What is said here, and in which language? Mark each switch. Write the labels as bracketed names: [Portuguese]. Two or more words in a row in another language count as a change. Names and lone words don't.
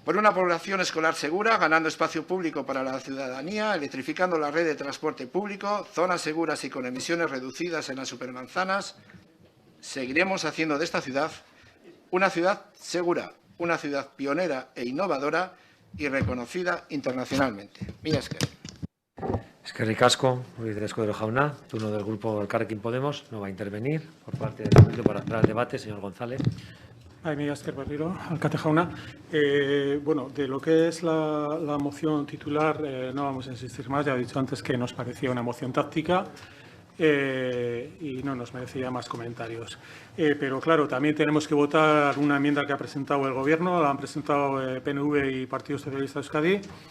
[Spanish] Por una población escolar segura, ganando espacio público para la ciudadanía, electrificando la red de transporte público, zonas seguras y con emisiones reducidas en las supermanzanas, seguiremos haciendo de esta ciudad una ciudad segura, una ciudad pionera e innovadora y reconocida internacionalmente. [Basque] Mila esker. Eskerrik asko, Escudero Jauna, [Spanish] turno del grupo Elkarrekin Podemos, no va a intervenir. Por parte del Bildu para cerrar el debate, señor González. [Basque] Mila esker berriro, alkate jauna. [Spanish] Bueno, de lo que es la moción titular no vamos a insistir más. Ya he dicho antes que nos parecía una moción táctica y no nos merecía más comentarios. Pero claro, también tenemos que votar una enmienda que ha presentado el Gobierno, la han presentado PNV y Partido Socialista de Euskadi.